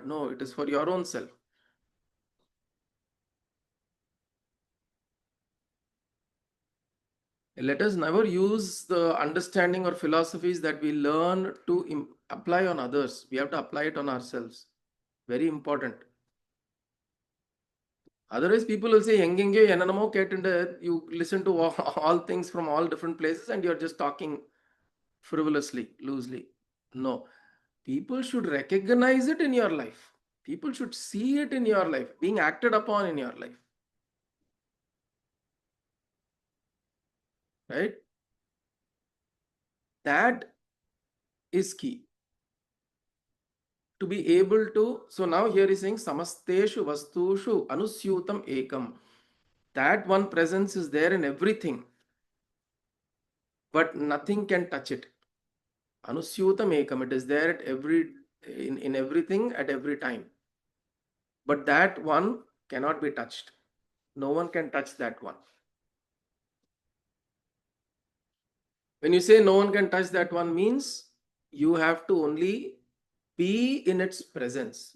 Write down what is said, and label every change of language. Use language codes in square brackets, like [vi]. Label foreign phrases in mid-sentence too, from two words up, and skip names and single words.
[en] No, it is for your own self. Let us never use the understanding or philosophies that we learn to apply on others. We have to apply it on ourselves. Very important. Otherwise, people will say, [ta] "எங்கெங்கே என்னென்னமோ கேட்டுண்டே." [en] You listen to all things from all different places, and you're just talking frivolously, loosely. No, people should recognize it in your life. People should see it in your life, being acted upon in your life, right? That is key to be able to. So now here is saying [sa] समस्तेषु वस्तुषु अनुस्यूतम् एकम्. [en] That one presence is there in everything, but nothing can touch it. [sa] अनुस्यूतम् एकम्, [en] it is there at in everything at every time, but that one cannot be touched. No one can touch that one. When you say no one can touch that one, means you have to only be in its presence.